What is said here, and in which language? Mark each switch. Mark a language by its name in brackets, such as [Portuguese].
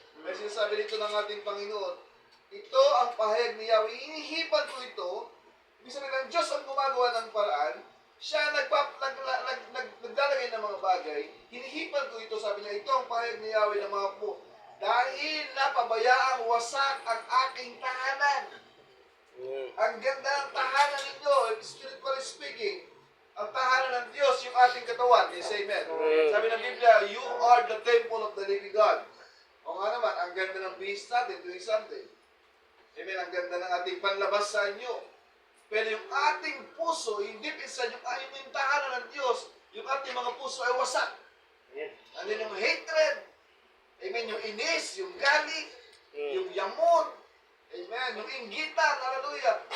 [Filipino] May sinasabi dito ng ating Panginoon, ito ang pahayag ni Yahweh, inihipan ko ito, ibig sabihin ng Diyos ang gumagawa ng paraan, siya naglalagay ng mga bagay, hinihipan ko ito, sabi niya, ito ang pahayag ni Yahweh ng mga po, dahil napabayaang wasak ang aking tahanan. Ang ganda ng tahanan ninyo, [English] spiritually speaking, [Filipino] ang tahanan ng Diyos, yung ating katawan. [English] Yes, amen. [Filipino] Sabi ng Biblia, [English] you are the temple of the living God. [Filipino] O nga naman, ang ganda ng bihis natin tuwing Sunday. Amen, ang ganda ng ating panlabas sa inyo. Pero yung ating puso, yung deep inside, yung tahanan ng Diyos, yung ating mga puso ay wasak. Ano yung hatred, amen, yung inis, yung galit, yung yamon, amen, yung inggitan, hallelujah.